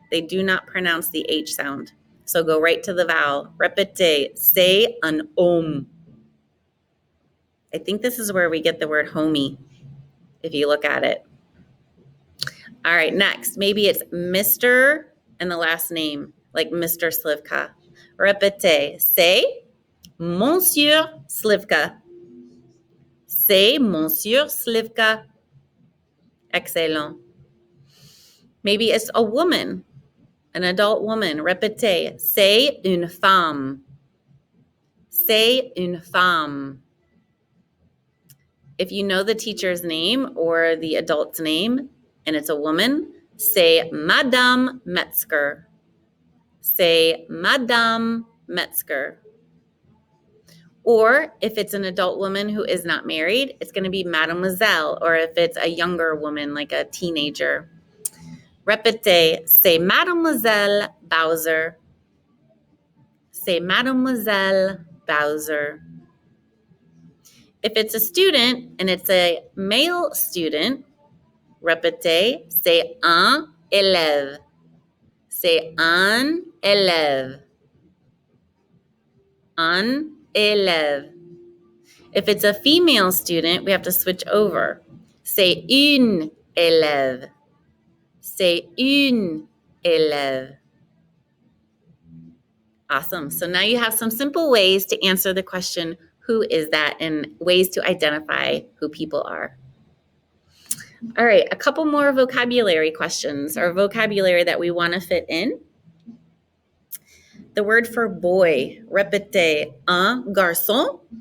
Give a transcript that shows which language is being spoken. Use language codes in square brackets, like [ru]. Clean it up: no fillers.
[en] They do not pronounce the H sound. So go right to the vowel. [fr] Répétez, c'est un homme. [en] I think this is where we get the word homie, if you look at it. All right, next, maybe it's Mr. and the last name, like Mr. Slivka. [fr] Répétez, c'est Monsieur Slivka. C'est Monsieur Slivka. Excellent. [en] Maybe it's a woman, an adult woman. [fr] Répétez. C'est une femme. C'est une femme. [en] If you know the teacher's name or the adult's name and it's a woman, say Madame Metzger. Say Madame Metzger. Or if it's an adult woman who is not married, it's going to be Mademoiselle. Or if it's a younger woman, like a teenager. [fr] Répétez, c'est Mademoiselle Bowser. C'est Mademoiselle Bowser. [en] If it's a student and it's a male student, [fr] répétez, c'est un élève. C'est un élève. Un élève. [en] If it's a female student, we have to switch over. [fr] C'est une élève. C'est une élève. [en] Awesome. So now you have some simple ways to answer the question, who is that, and ways to identify who people are. All right, a couple more vocabulary questions or vocabulary that we want to fit in. The word for boy, [fr] répétez, un garçon.